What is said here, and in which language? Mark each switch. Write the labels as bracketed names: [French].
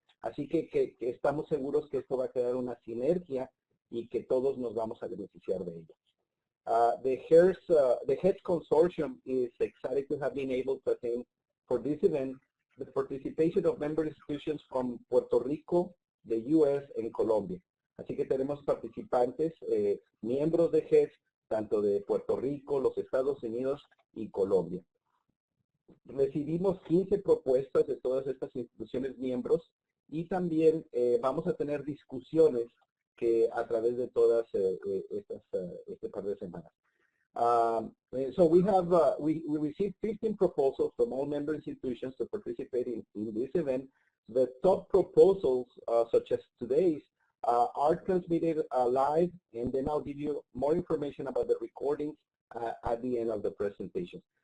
[Spanish] Así que estamos seguros que esto va a crear una sinergia y que todos nos vamos a beneficiar de ello. [English] The HEDS Consortium is excited to have been able to attend for this event the participation of member institutions from Puerto Rico, the U.S., and Colombia. [Spanish] Así que tenemos participantes, miembros de HEDS, tanto de Puerto Rico, los Estados Unidos y Colombia. Recibimos 15 propuestas de todas estas instituciones miembros y también vamos a tener discusiones que a través de todas este par de semanas. [English] So we have we received 15 proposals from all member institutions to participate in this event. The top proposals, such as today's, are transmitted live, and then I'll give you more information about the recordings at the end of the presentation.